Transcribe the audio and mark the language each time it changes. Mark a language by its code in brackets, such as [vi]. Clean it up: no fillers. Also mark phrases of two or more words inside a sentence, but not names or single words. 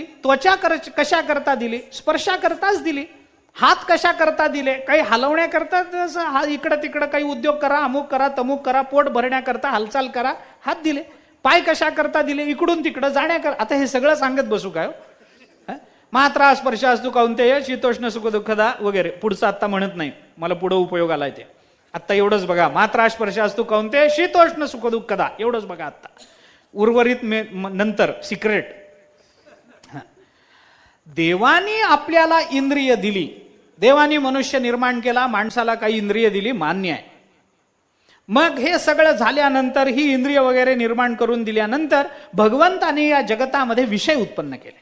[mr] त्वचा कशा करता दिली, स्पर्शाकरताच दिली. हात कशा करता दिले, काही हलवण्याकरता, हा इकडं तिकडं काही उद्योग करा, अमुक करा, तमुक करा, पोट भरण्याकरता हालचाल करा, हात दिले. पाय कशा करता दिले, इकडून तिकडं जाण्याकरता. आता हे सगळं सांगत बसू काय? [sa] मात्रा स्पर्श असतो कौंतेय शीतोष्ण सुख दुःखदा [mr] वगैरे, पुढचं आत्ता म्हणत नाही, मला पुढं उपयोग आलाय ते. आत्ता एवढंच बघा, [sa] मात्रा स्पर्श असतो कौंतेय शीतोष्ण सुख दुःखदा, [mr] एवढंच बघा आत्ता. उर्वरित नंतर सिक्रेट. देवानी आपल्याला इंद्रिय दिली, देवानी मनुष्य निर्माण केला, माणसाला काही इंद्रिय दिली, मान्य आहे. मग हे सगळं झाल्यानंतर, ही इंद्रिय वगैरे निर्माण करून दिल्यानंतर भगवंताने या जगतामध्ये विषय उत्पन्न केले.